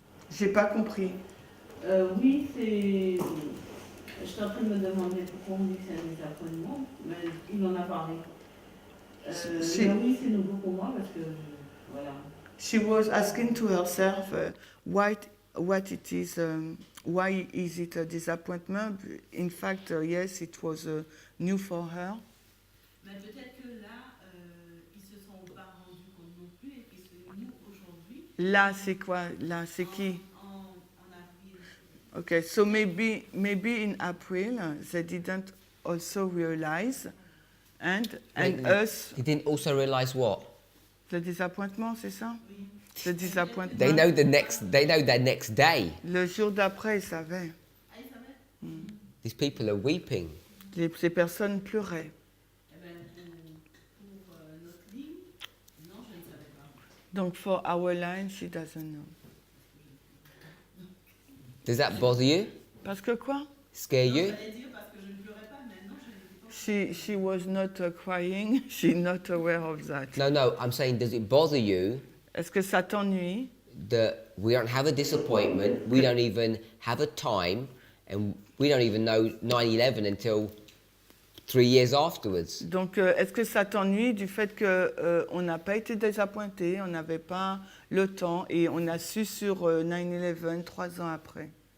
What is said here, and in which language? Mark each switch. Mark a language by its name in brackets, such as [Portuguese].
[French] J'ai pas compris. Oui, c'est. Je suis en train de me demander pourquoi on dit que c'est un désappointement, mais il en a parlé. Si. Mais oui, c'est nouveau pour moi parce que. Voilà. [English] She was asking to herself what it is, why is it a disappointment? In fact, yes, it was new for her. [French] Mais peut-être que là, ils se sont pas rendus compte non plus et puis c'est nous aujourd'hui. Là, c'est quoi? Là, c'est qui? En avril. [English] Okay, so maybe in April they didn't also realize, and us. They didn't also realize what? [French] Le disappointement, c'est ça? Le disappointement. [English] They know their next day. [French] Le jour d'après, ils savaient. Ah, ils savaient? [English] These people are weeping. [French] Ces personnes pleuraient. Eh bien, pour notre ligne, non, je ne savais pas. [English] Donc, for our line, she doesn't know. Does that bother you? [French] Parce que quoi? [English] Scare you? [French] J'allais dire parce que je ne pleurais pas, mais non, je n'étais pas. [English] She was not crying. She's not aware of that. No, I'm saying, does it bother you [French] Est-ce que ça t'ennuie [English] that we don't have a disappointment, we don't even have a time, and we don't even know 9/11 until 3 years afterwards? [French] Donc, est-ce que ça t'ennuie du fait que on n'a pas été désappointé, on n'avait pas le temps et on a su sur 9/11 3 ans après?